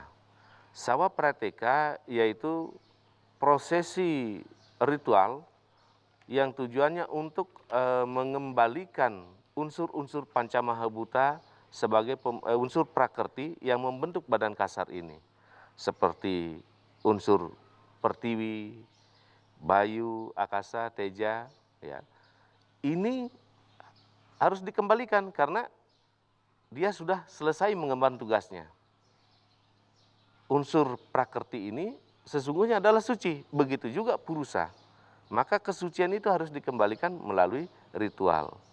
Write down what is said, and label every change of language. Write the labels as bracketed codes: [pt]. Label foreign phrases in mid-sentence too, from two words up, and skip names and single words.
[id] Sawa Prateka yaitu prosesi ritual yang tujuannya untuk mengembalikan unsur-unsur Pancamahabhuta sebagai unsur prakerti yang membentuk badan kasar ini. Seperti unsur pertiwi, bayu, akasa, teja, ya. Ini harus dikembalikan karena dia sudah selesai mengemban tugasnya. Unsur prakerti ini sesungguhnya adalah suci, begitu juga Purusa. Maka kesucian itu harus dikembalikan melalui ritual.